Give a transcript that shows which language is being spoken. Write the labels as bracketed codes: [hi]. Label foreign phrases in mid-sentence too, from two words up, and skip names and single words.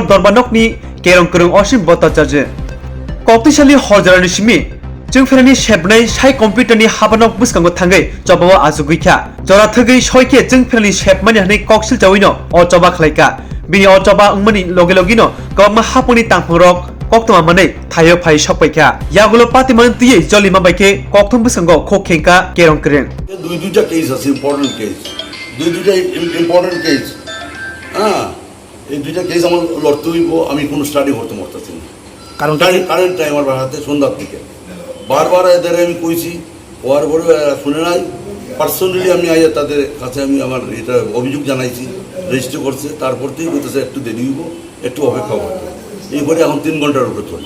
[trp] Dorbanokni Kerong Kerong Oshim Botacharja Koktisali Horjarani Shimi Chwng Pherangni Shepnai Shai Computer ni Habanok Buskango Tangai Chobawa Azugikha Jora Thugei Shoike Chwng Pherangni Shepmani Hani Koksil Jawino O Choba Khlaika Bini O Choba Ungmani Logelogino Kabangma Hapuni Tangphorok Koktoma Mane Thayo Phai Shokpaikha Yagulo Patimanti Jolima Baike Kokthom Buskango Khokhenka Kerong Kereng [bn] দুইটা কেস আছে [en] important case [bn] দুইটা [en] important case [bn] এই দুইটা কেস আমার লড়তে হইব আমি কোনো স্টাডি করতে পারতেছি না কারণ [en] current time [bn] আমার হাতে সন্ধ্যার দিকে বারবার এদের আমি কইছি ওর পরে শুনে নাই পার্সোনালি আমি আইয়া তাদের কাছে আমি আমার এটা অভিযোগ জানাইছি রেজিস্টার করছে তারপর থেকেই বলতেছে একটু দেরি হইব একটু অপেক্ষা করতে এইবারে এখন 3 ঘন্টার উপরে চলছে